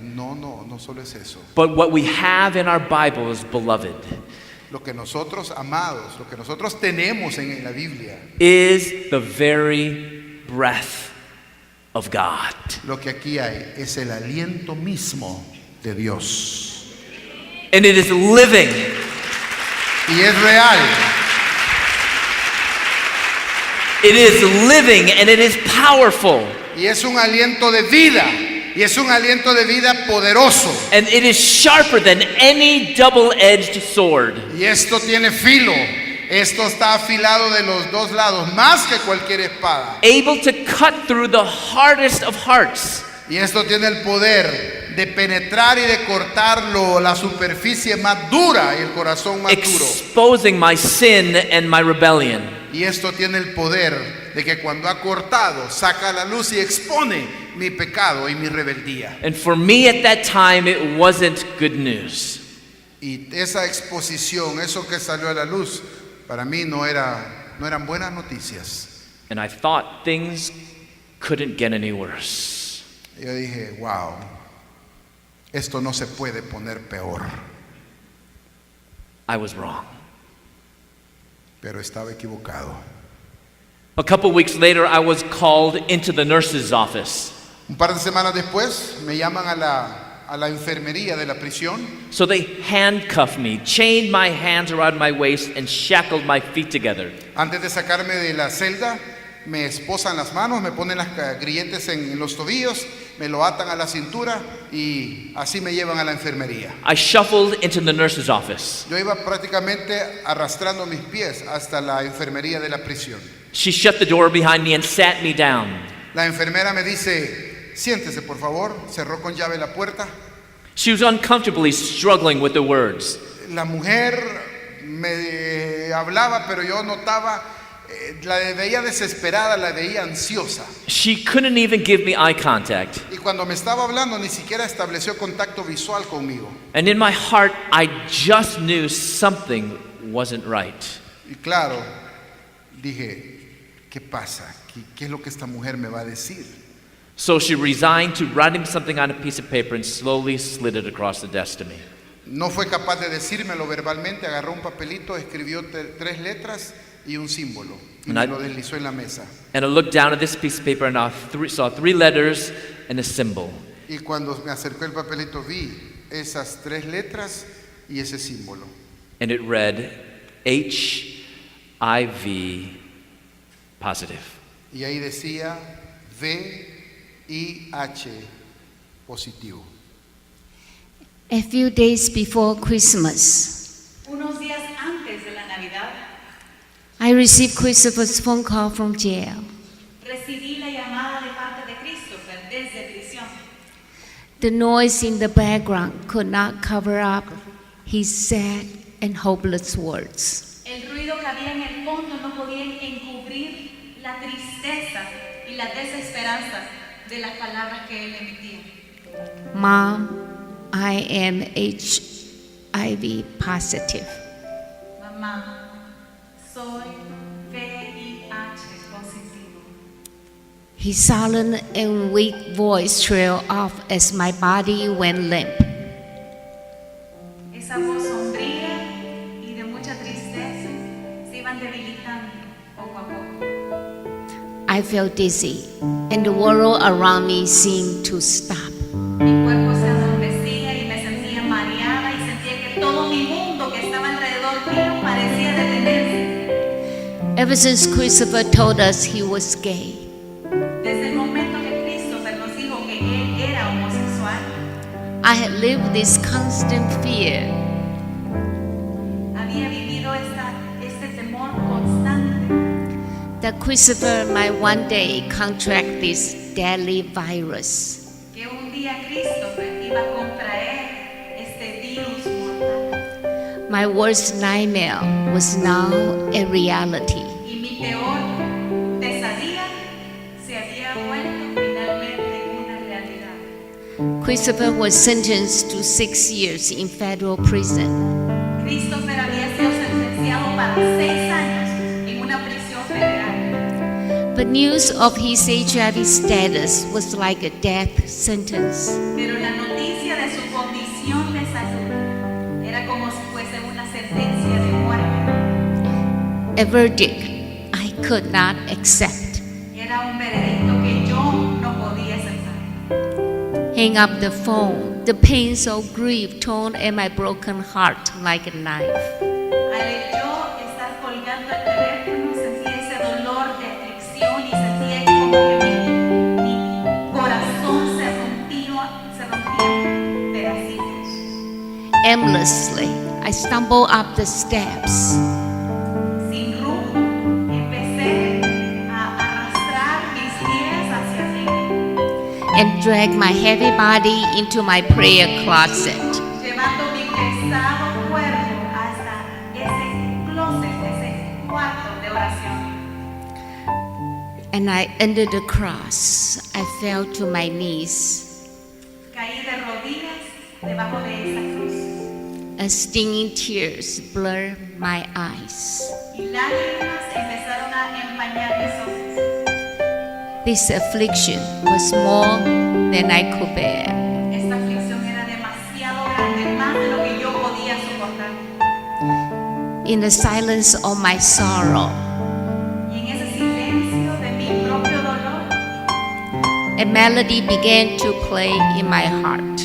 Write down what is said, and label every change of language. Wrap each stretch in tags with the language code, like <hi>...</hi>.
<es>No solo es eso.</es> <en>but what we have in our Bibles, beloved,</en> <es>Lo que nosotros, amados, lo que nosotros tenemos en la Biblia,</es> <en>is the very breath of God.</en> <es>lo que aquí hay es el aliento mismo de Dios.</es> <en>And it is living.</en> <es>Y es real.</es> <en>It is living and it is powerful.</en> <es>Y es un aliento de vida. Y es un aliento de vida poderoso.</es> <en>And it is sharper than any double-edged sword.</en> <es>Y esto tiene filo. Esto está afilado de los dos lados, más que cualquier espada.</es> <en>Able to cut through the hardest of hearts.</en> <es>Y esto tiene el poder de penetrar y de cortar la superficie más dura y el corazón más duro.</es> <en>Exposing my sin and my rebellion.</en> <es>Y esto tiene el poder de que cuando ha cortado, saca a la luz y expone mi pecado y mi rebeldía.</es> <en>And for me at that time, it wasn't good news.</en> <es>Y esa exposición, eso que salió a la luz, para mí no eran buenas noticias.</es> <en>And I thought things couldn't get any worse.</en> <es>Yo dije, wow, esto no se puede poner peor.</es> <en>I was wrong.</en> <es>Pero estaba equivocado.</es> <en>A couple weeks later, I was called into the nurse's office.</en> <es>Un par de semanas después me llaman a la enfermería de la prisión.</es> <en>So they handcuffed me, chained my hands around my waist, and shackled my feet together.</en> <es>Antes de sacarme de la celda, me esposan las manos, me ponen las grilletes en los tobillos, me lo atan a la cintura y así me llevan a la enfermería.</es> <en>I shuffled into the nurse's office.</en> <es>Yo iba prácticamente arrastrando mis pies hasta la enfermería de la prisión.</es> <en>She shut the door behind me and sat me down.</en> <es>La enfermera me dice, siéntese por favor, cerró con llave la puerta.</es> <en>She was uncomfortably struggling with the words.</en> <es>La mujer me hablaba, pero yo notaba, la veía desesperada, la veía ansiosa.</es> <en>She couldn't even give me eye contact.</en> <es>Y cuando me estaba hablando ni siquiera estableció contacto visual conmigo.</es> <en>And in my heart, I just knew something wasn't right.</en> <es>Y claro, dije, ¿qué pasa? ¿Qué es lo que esta mujer me va a decir?</es> <en>So she resigned to writing something on a piece of paper and slowly slid it across the desk to me.</en> <es>No fue capaz de decírmelo verbalmente, agarró un papelito, escribió 3 letras y un símbolo y me lo deslizó en la mesa.</es> <en>And I looked down at this piece of paper and I saw 3 letters and a symbol.</en> <es>Y cuando me acercó el papelito vi esas 3 letras y ese símbolo.</es> <en>And it read HIV positive.</en> <es>Y ahí decía VIH positivo.</es> <en>A few days before Christmas,</en> <es>Unos días antes de la Navidad,</es> <en>I received Christopher's phone call from jail.</en> <es>recibí la llamada de parte de Christopher desde prisión.</es> <en>The noise in the background could not cover up his sad and hopeless words.</en> <es>El ruido que había en el fondo no podía encubrir la tristeza y la desesperanza de las palabras que él emitía.</es> <en>Mom, I am HIV positive.</en> <es>Mamá, soy VIH positivo.</es> <en>His silent and weak voice trailed off as my body went limp.</en> <es>Esa voz sombría y de mucha tristeza se iban debilitando poco a poco.</es> <en>I felt dizzy, and the world around me seemed to stop.</en> <es>Mi cuerpo se adormecía y me sentía mareada y sentía que todo mi mundo que estaba alrededor mío parecía detenerse.</es> <en>Ever since Christopher told us he was gay,</en> <es>Desde el momento que Christopher nos dijo que él era homosexual,</es> <en>I had lived this constant fear.</en> <es>había vivido este temor constante</es> <en>That Christopher might one day contract this deadly virus.</en> <es>que un día Christopher iba a contraer este virus mortal.</es> <en>My worst nightmare was now a reality.</en> <es>Y mi peor pesadilla se había vuelto finalmente una realidad.</es> <en>Christopher was sentenced to 6 years in federal prison.</en> <es>Christopher había sido sentenciado para 6 años en una prisión federal.</es> <en>But news of his HIV status was like a death sentence.</en> <es>Pero la noticia de su condición de salud era como si fuese una sentencia de muerte.</es> <en>A verdict I could not accept.</en> <es>Era un veredicto que yo no podía aceptar.</es> <en>Hang up the phone. The pains of grief torn at my broken heart like a knife.</en> <es>Al yo estar colgando el teléfono, sentía ese dolor de aflicción y sentía como que mi corazón se rompía en pedacitos.</es> <en>Aimlessly, I stumbled up the steps.</en> <es>Sin rumbo, empecé a arrastrar mis pies hacia arriba,</es> <en>And dragged my heavy body into my prayer closet.</en> <es>llevando mi pesado cuerpo hasta ese closet, ese cuarto de oración.</es> <en>And I under the cross, I fell to my knees.</en> <es>Caí de rodillas debajo de esa cruz</es> <en>As stinging tears blurred my eyes.</en> <es>y lágrimas empezaron a empañar mis ojos.</es> <en>This affliction was more than I could bear.</en> <es>Esta aflicción era demasiado grande, más de lo que yo podía soportar.</es> <en>In the silence of my sorrow,</en> <es>Y en ese silencio de mi propio dolor,</es> <en>a melody began to play in my heart.</en>